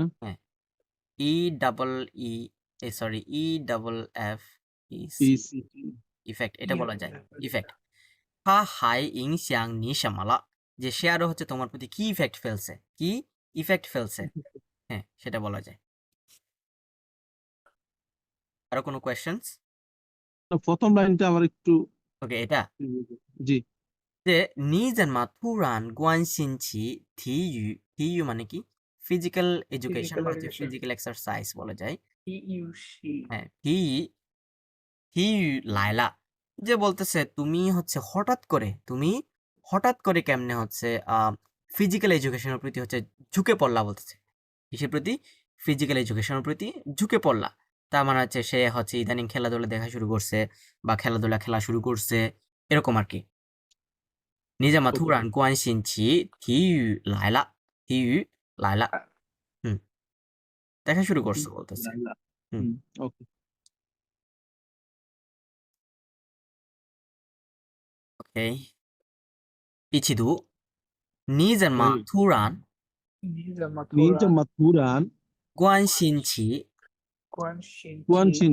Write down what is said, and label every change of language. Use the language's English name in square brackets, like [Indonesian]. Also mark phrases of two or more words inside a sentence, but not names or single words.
[English] E double E sorry E double F E effect [Bangla] এটা বলা যায় ইফেক্ট [Chinese] 他还影响你什么了 [Bangla] যে সে আরো হচ্ছে তোমার প্রতি কি ইফেক্ট ফেলছে কি ইফেক্ট ফেলছে হ্যাঁ সেটা বলা যায় আরো কোনো কোয়েশ্চেন্স প্রথম লাইনটা আমার একটু ওকে এটা জি যে [Chinese] 你怎么突然关心起体育体育 [Bangla] মানে কি [English] physical education Physical [Bangla] বা হচ্ছে [English] education. physical exercise [Bangla] বলা যায় ইউসি হ্যাঁ [Chinese] 起来了 [Bangla] যে বলতেছে তুমি হচ্ছে হঠাৎ করে কেমনে হচ্ছে [English] physical education [Bangla] প্রতি হচ্ছে ঝুঁকে পড়লা বলতেছে কিসের প্রতি [English] physical education [Bangla] প্রতি ঝুঁকে পড়লা তার মানে হচ্ছে সে হচ্ছে ইদানিং খেলাধুলা দেখা শুরু করছে বা খেলাধুলা খেলা শুরু করছে এরকম আর কি [Chinese] 你怎么突 [Bangla] ওকে [Chinese] 然关心起体育来了体育来了 [Bangla] হুম দেখা শুরু করছে বলতেছে [Chinese] লাইলা হুম [English] ওকে [Chinese] OK 一起读你怎么可以突然你怎么突你怎然么突然关心起关心关起